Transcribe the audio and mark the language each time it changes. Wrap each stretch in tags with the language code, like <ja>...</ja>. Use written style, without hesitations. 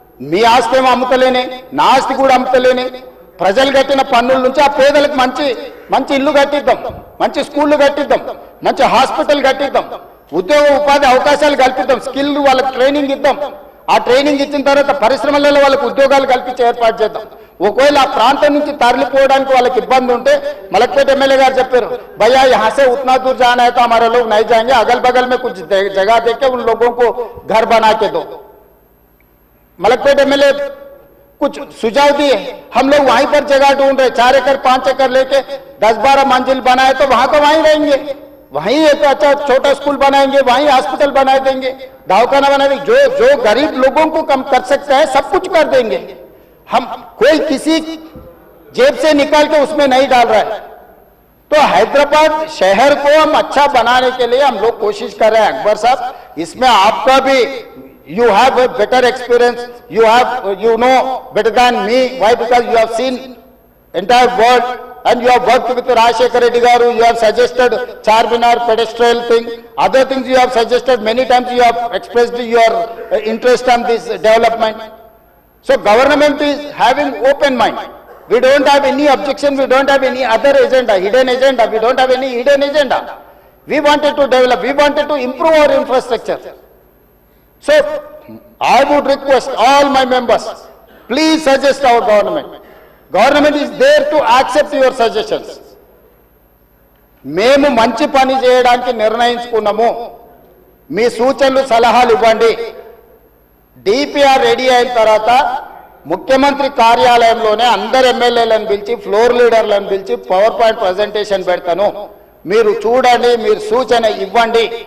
<te>మీ ఆస్తి ఏమో అమ్ముతలేనే, నా ఆస్తి కూడా అమ్ముతలేనే. ప్రజలు కట్టిన పన్నుల నుంచి ఆ పేదలకు మంచి మంచి ఇల్లు కట్టిద్దాం, మంచి స్కూళ్ళు కట్టిద్దాం, మంచి హాస్పిటల్ కట్టిద్దాం, ఉద్యోగ ఉపాధి అవకాశాలు కల్పిద్దాం, స్కిల్ వాళ్ళకి ట్రైనింగ్ ఇద్దాం. ఆ ట్రైనింగ్ ఇచ్చిన తర్వాత పరిశ్రమలలో వాళ్ళకి ఉద్యోగాలు కల్పించి ఏర్పాటు చేద్దాం. ఒకవేళ ఆ ప్రాంతం నుంచి తరలిపోవడానికి వాళ్ళకి ఇబ్బంది ఉంటే మలక్పేట ఎమ్మెల్యే గారు చెప్పారు,</te> <hi>भैया यहाँ से उतना दूर जाना है तो हमारे लोग नहीं जाएंगे, अगल बगल में कुछ जगह देके उन लोगों को घर बना के दो. मलकपेट एमएलए कुछ सुझाव दिए, हम लोग वहीं पर जगह ढूंढ रहे, 4 एकड़ 5 एकड़ लेके 10-12 मंजिल बनाए तो वहां को वहीं रहेंगे, वहीं एक अच्छा छोटा स्कूल बनाएंगे, वहीं हॉस्पिटल बना देंगे, दवाखाना बना देंगे. जो गरीब लोगों को कम कर सकते हैं सब कुछ कर देंगे. हम कोई किसी जेब से निकाल के उसमें नहीं डाल रहा है. तो हैदराबाद शहर को हम अच्छा बनाने के लिए हम लोग कोशिश कर रहे हैं. अकबर साहब, इसमें आपका भी</hi> <en>you have a better experience, you know better than me. Why? Because you have seen entire world and you have worked with Rajshekar Reddy garu. You have suggested Charminar pedestrian thing, other things you have suggested many times. You have expressed your interest on this development. So government is having open mind. We don't have any objection, we don't have any other agenda, hidden agenda. We don't have any hidden agenda. We wanted to develop, we wanted to improve our infrastructure. So I would request all my members, please suggest our government. Government is there to accept your suggestions.</en> <te>మేము మంచి పని చేయడానికి నిర్ణయించుకున్నాము, మీ సూచనలు సలహాలు ఇవ్వండి. DPR ready అయిన తర్వాత ముఖ్యమంత్రి కార్యాలయంలోనే అందరు ఎమ్మెల్యేలను పిలిచి ఫ్లోర్ లీడర్లను పిలిచి పవర్ పాయింట్ ప్రజెంటేషన్ పెడతాను, మీరు చూడండి, మీరు సూచన ఇవ్వండి.</te>